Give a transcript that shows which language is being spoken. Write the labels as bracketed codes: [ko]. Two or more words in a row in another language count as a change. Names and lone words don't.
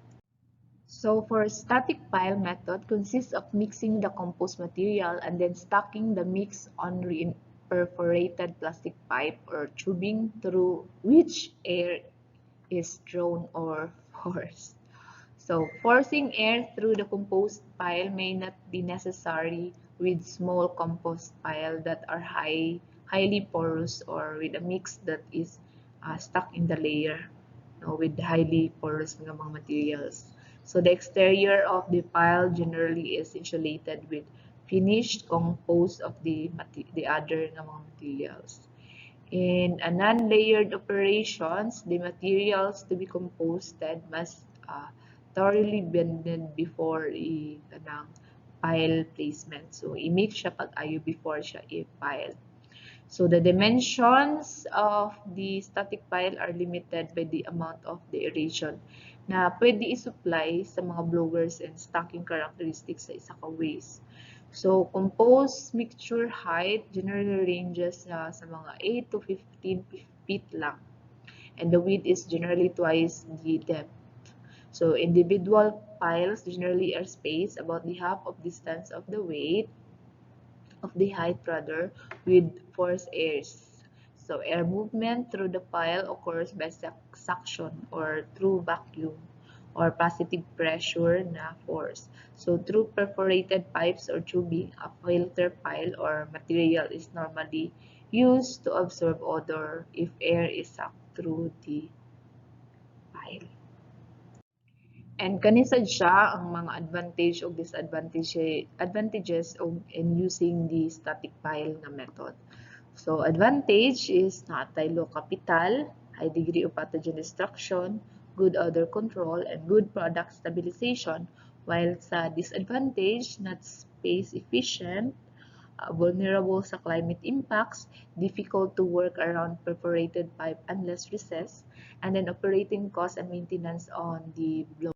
[en] So for static pile method consists of mixing the compost material and then stacking the mix on perforated plastic pipe or tubing through which air is drawn or forced. So forcing air through the compost pile may not be necessary with small compost pile that are highly porous or with a mix that is stuck in the layer, no, with highly porous [ceb] nga mga [en] materials. So the exterior of the pile generally is insulated with finished composed of the other [ceb] nga mga [en] materials. In a non-layered operations, the materials to be composted must thoroughly blended before kanang pile placement. So, [ceb] i-mix siya pag-ayo [en] before [ceb] siya i-pile. [en] So, the dimensions of the static pile are limited by the amount of the aeration [ceb] na pwede i-supply sa mga [en] blowers and stacking characteristics [ceb] sa isa ka [en] waste. So, composed mixture height generally ranges [ceb] sa mga [en] 8 to 15 feet lang. And the width is generally twice the depth. So, individual piles generally are spaced about the half of distance of the weight of the height rather with forced airs. So, air movement through the pile occurs by suction or through vacuum or positive pressure na force. So through perforated pipes or tubing, a filter pile or material is normally used to absorb odor if air is sucked through the pile. And [ceb] kani sad siya ang mga [en] advantage o advantages of in using the static pile na method. So advantage is natay low capital, high degree of pathogen destruction, good odor control, and good product stabilization. While sa disadvantage, not space efficient, vulnerable sa climate impacts, difficult to work around perforated pipe unless recessed, and then operating cost and maintenance on the blow.